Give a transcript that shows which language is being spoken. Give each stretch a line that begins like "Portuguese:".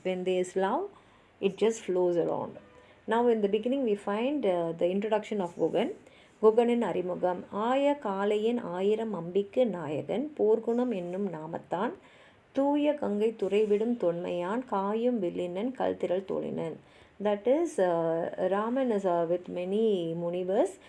English: When there is love, it just flows around. Now, in the beginning, we find the introduction of Gugan.
Tamil: குகனின் அறிமுகம் ஆய காளையின் ஆயிரம் அம்பிக்கு நாயகன் போர்க்குணம் என்னும் நாமத்தான் தூய கங்கை துறைவிடும் தொன்மையான் காயும் வில்லினன் கல்திரள் தோழினன்.
English: That is, Raman is with many munivers.